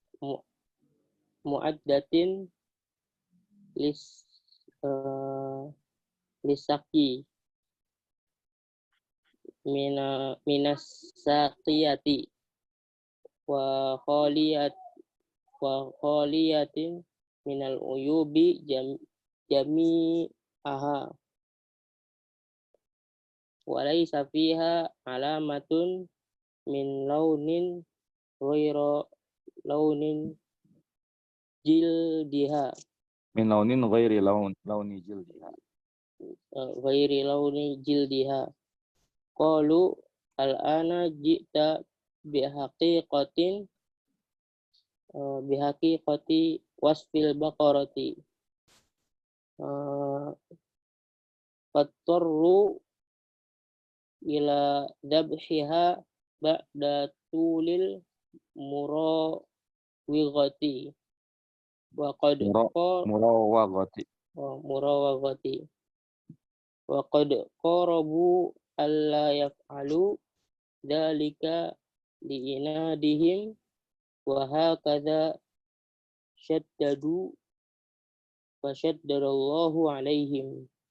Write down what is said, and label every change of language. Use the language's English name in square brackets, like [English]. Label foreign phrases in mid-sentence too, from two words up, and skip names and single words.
[Arabic] معدة لسقي من الساقية و خالية من العيوب جميعها وليس فيها علامة من لون غير لون جلدها من لون غير لون جلدها. غير لون جلدها. قالوا الآن جئت بحقيقة وصف البقرة فاضطروا إلى ذبحها بعد طول المراوغة وقد المراوغة. المراوغة وقد قاربوا ألا يفعلوا ذلك لعنادهم وهكذا شددوا وشدد الله عليهم.